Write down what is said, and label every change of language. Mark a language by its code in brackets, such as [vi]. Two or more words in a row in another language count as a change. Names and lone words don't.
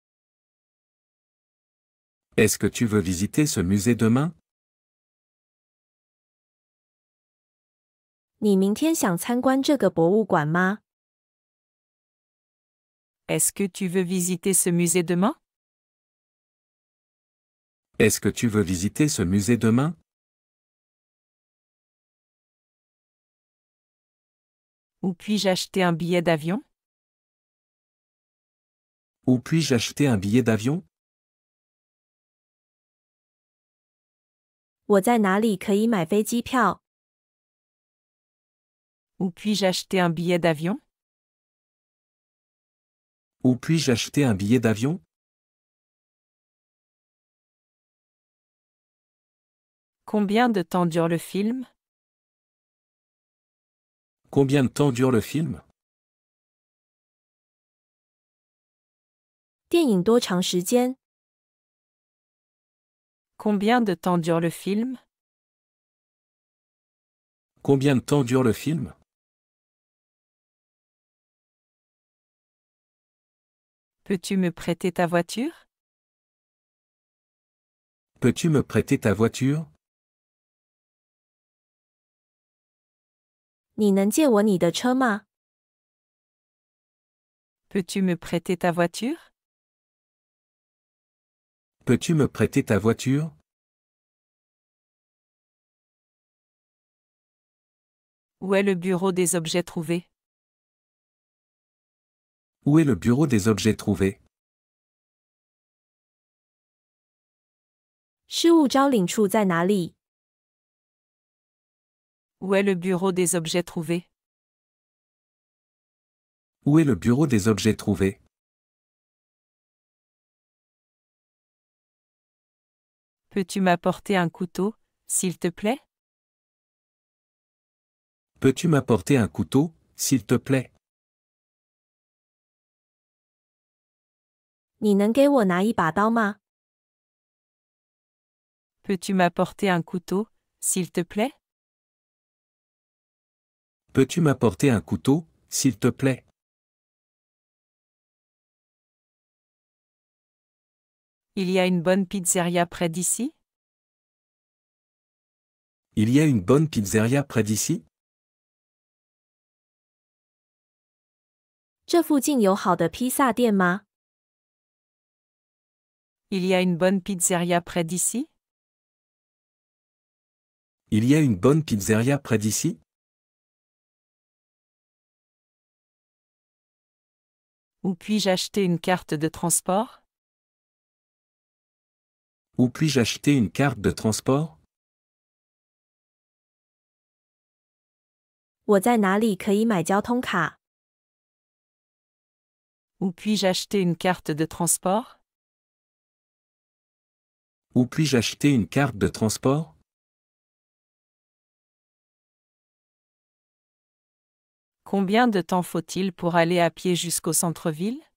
[fr] Est-ce que tu veux visiter ce musée demain? [zh] 你明天想参观这个博物馆吗？ [fr] Est-ce que tu veux visiter ce musée demain? Est-ce que tu veux visiter ce musée demain? Où puis-je acheter un billet d'avion? Où puis-je acheter un billet d'avion? [zh] 我在哪里可以买飞机票？ [fr] Où puis-je acheter un billet d'avion? Où puis-je acheter un billet d'avion? Combien de temps dure le film? Combien de temps dure le film? [zh] 电影多长时间？ [fr] Combien de temps dure le film? Combien de temps dure le film? Peux-tu me prêter ta voiture? Peux-tu me prêter ta voiture? [zh] 你能借我你的车吗？ [fr] Peux-tu me prêter ta voiture? Peux-tu me prêter ta voiture? Où est le bureau des objets trouvés? Où est le bureau des objets trouvés? [zh] 失物招领处在哪里？ [fr] Où est le bureau des objets trouvés? Où est le bureau des objets trouvés? Peux-tu m'apporter un couteau, s'il te plaît? Peux-tu m'apporter un couteau, s'il te plaît? [zh] 你能给我拿一把刀吗？ [fr] Peux-tu m'apporter un couteau, s'il te plaît? Peux-tu m'apporter un couteau, s'il te plaît? Il y a une bonne pizzeria près d'ici? Il y a une bonne pizzeria près d'ici? [zh] 这附近有好的披萨店吗？ [fr] Il y a une bonne pizzeria près d'ici? Il y a une bonne pizzeria près d'ici? Où puis-je acheter une carte de transport? Où puis-je acheter une carte de transport? [zh] 我在哪里可以买交通卡？ [fr] Où puis-je acheter une carte de transport? Où puis-je acheter une carte de transport? Combien de temps faut-il pour aller à pied jusqu'au centre-ville?